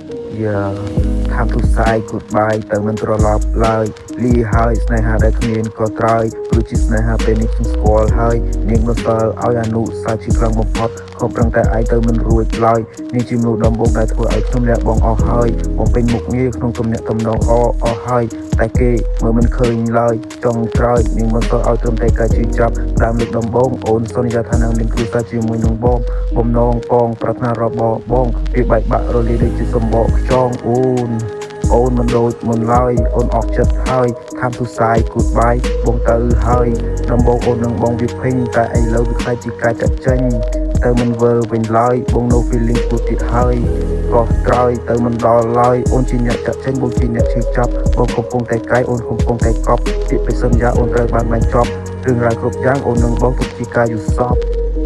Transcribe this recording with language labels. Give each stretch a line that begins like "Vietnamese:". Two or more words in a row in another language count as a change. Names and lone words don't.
English: Yeah time to say goodbye
Khmer: ទៅមិនត្រឡប់ឡើយលីហើយស្នេហាដែលគ្មានក៏ត្រើយព្រោះជាស្នេហាពេលនេះខ្ញុំស្គាល់ហើយនាងមិនសល់ឲ្យអនុសាជាខ្លាំងបំផុតខំប្រឹងតែឯងទៅមិន រួចឡើយនាងជាមនុស្សដំបូងដែលធ្វើឲ្យខ្ញុំលះបង់អស់ហើយបំពេញមុខងារក្នុងទំនាក់ទំនងអស់ហើយតែគេមើលមិនឃើញឡើយច ង់ក្រោយនាងមិនសល់ឲ្យត្រឹមតែការជឿចាប់តាមលើកដំបូងអូនសន្យាថានឹងមានគ្រួសារជាមួយនឹងបងបំណងពងប្រាថ្នា របស់បងវាបែកបាក់រលាយដូចជាសម្បកខ្យងអូនមិនដូចមុនឡើយអូនអស់ចិត្តហើយ
English: time to say goodbye
Khmer: បងទៅហើយដំបូងអូននឹងបងវាពេញតែឥឡូវវាខ្លាចជាការចាក់ចេញទៅមិនវិលវិញឡើយបង
English: no feeling
Khmer: គួរទៀតហើយក៏ក្រោយទៅមិនដល់ឡើយអូនជាអ្នកចាក់ចេញបងជាអ្នកឈឺចាប់បងកំពុងតែកាយអូនកំពុងតែកប់ពាក្យពេចន៍សន្យាអូនត្រូវបានបញ្ចប់រឿងរ៉ាវគ្រប់យ៉ាងអូននឹងបងទុកជាការយល់សប្តិ